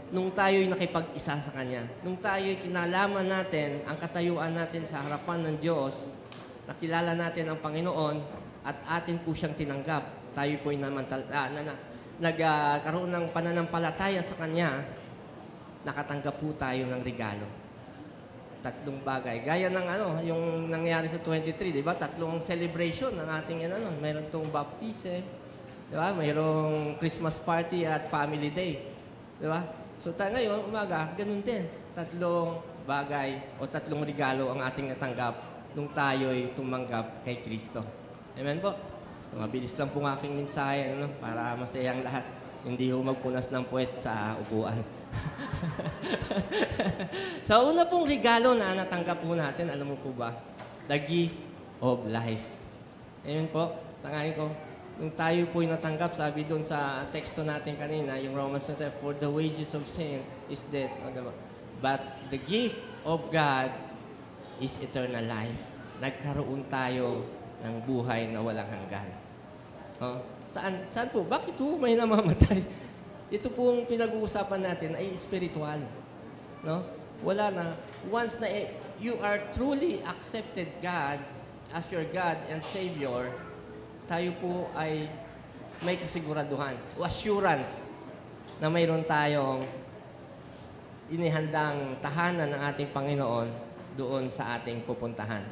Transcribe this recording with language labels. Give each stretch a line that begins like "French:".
Filipino: Nung tayo'y nakipag-isa sa Kanya, nung tayo'y kinalaman natin ang katayuan natin sa harapan ng Diyos, nakilala natin ang Panginoon at atin po siyang tinanggap. Tayo po'y nagkaroon ng pananampalataya sa Kanya, nakatanggap po tayo ng regalo. Tatlong bagay. Gaya ng yung nangyari sa 23, di ba? Tatlong celebration ng ating mayroon tong baptise, di ba? Mayroong Christmas party at family day. Di ba? So ngayon, umaga, ganun din. Tatlong bagay o tatlong regalo ang ating natanggap nung tayo'y tumanggap kay Kristo. Amen po? So, mabilis lang po ng aking mensahe para masayang lahat. Hindi ho magpunas ng puwet sa upuan. So, una pong regalo na natanggap po natin, alam mo po ba?
English: The gift of life.
Filipino: Amen po? Sangayin ko. Nung tayo po'y natanggap, sabi doon sa teksto natin kanina, yung Romans 9,
English: for the wages of sin is death. But the gift of God is eternal life.
Filipino: Nagkaroon tayo ng buhay na walang hanggan. Saan po? Bakit po may namamatay? Ito pong pinag-uusapan natin ay spiritual. No? Wala na. Once na
English: you are truly accepted God as your God and Savior,
Filipino: tayo po ay may kasiguraduhan o assurance na mayroon tayong inihandang tahanan ng ating Panginoon doon sa ating pupuntahan.